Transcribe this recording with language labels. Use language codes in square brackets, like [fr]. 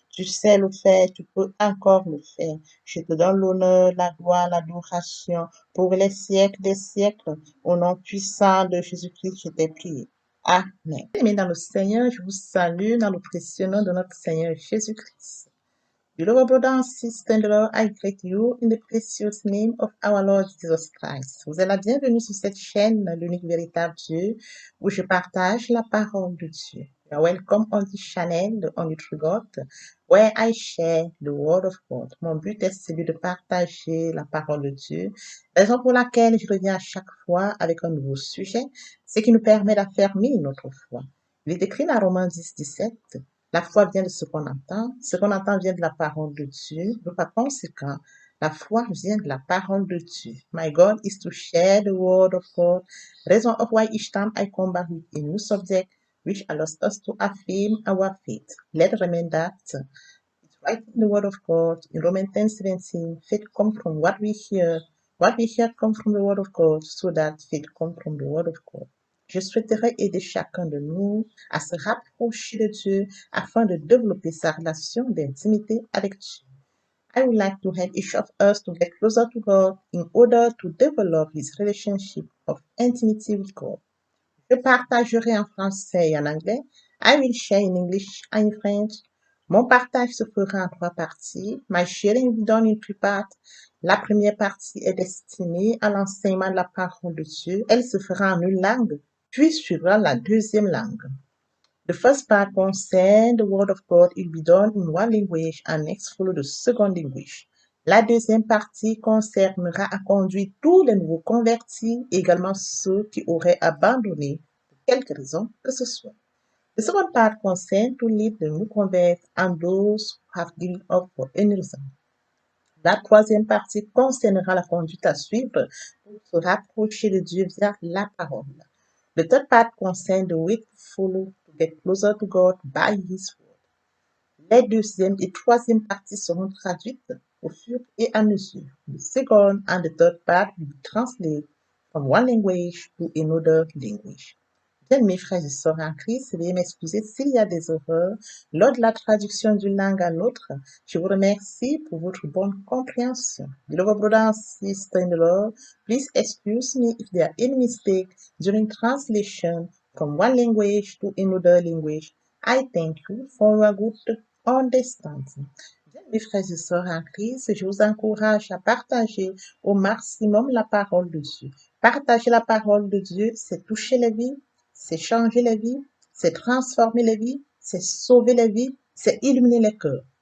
[fr] Tu sais le faire, tu peux encore le faire. Je te donne l'honneur, la gloire, l'adoration pour les siècles des siècles. Au nom puissant de Jésus-Christ, je t'ai prié. Amen. Aimés dans le Seigneur, je vous salue dans le précieux nom de notre Seigneur Jésus-Christ. [en] Beloved brothers and sisters in the Lord, I greet you in the precious name of our Lord Jesus Christ. [fr] Vous êtes la bienvenue sur cette chaîne, l'unique véritable Dieu, où je partage la parole de Dieu. [en] You are welcome on this channel, on God, where I share the word of God. [fr] Mon but est celui de partager la parole de Dieu, raison pour laquelle je reviens à chaque fois avec un nouveau sujet, ce qui nous permet d'affermir notre foi. Il est écrit dans Romains 10, 17, la foi vient de ce qu'on entend vient de la parole de Dieu. Donc, par conséquent, la foi vient de la parole de Dieu. [en] My goal is to share the word of God. Reason of why each time I come back with a new subject, which allows us to affirm our faith. Let's remember that it's right in the word of God. In Romans 10:17, faith comes from what we hear. What we hear comes from the word of God, so that faith comes from the word of God. [fr] Je souhaiterais aider chacun de nous à se rapprocher de Dieu afin de développer sa relation d'intimité avec Dieu. [en] I would like to help each of us to get closer to God in order to develop his relationship of intimacy with God. [fr] Je partagerai en français et en anglais. [en] I will share in English and in French. [fr] Mon partage se fera en 3 parties. [en] My sharing will be done in 3 parts. [fr] La première partie est destinée à l'enseignement de la parole de Dieu. Elle se fera en une langue, puis suivra la deuxième langue. [en] The first part concerns the word of God will be done in one language and next follow the second language. [fr] La deuxième partie concernera à conduire tous les nouveaux convertis, également ceux qui auraient abandonné pour quelque raison que ce soit. [en] The second part concerns to lead the new converts and those who have given up for any reason. [fr] La troisième partie concernera la conduite à suivre pour se rapprocher de Dieu via la parole. [en] The third part concerns the way to follow to get closer to God by His word. [fr] Les deuxième et troisième parties seront traduites au fur et à mesure. [en] The second and the third part will be translated from one language to another language. [fr] Bien, mes frères et sœurs en Christ, veuillez m'excuser s'il y a des erreurs lors de la traduction d'une langue à l'autre. Je vous remercie pour votre bonne compréhension. [en] Beloved brothers and sisters in the Lord, please excuse me if there are any mistakes during translation from one language to another language. I thank you for your good understanding. [fr] Mes frères et sœurs en Christ, je vous encourage à partager au maximum la parole de Dieu. Partager la parole de Dieu, c'est toucher les vies, c'est changer les vies, c'est transformer les vies, c'est sauver les vies, c'est illuminer les cœurs.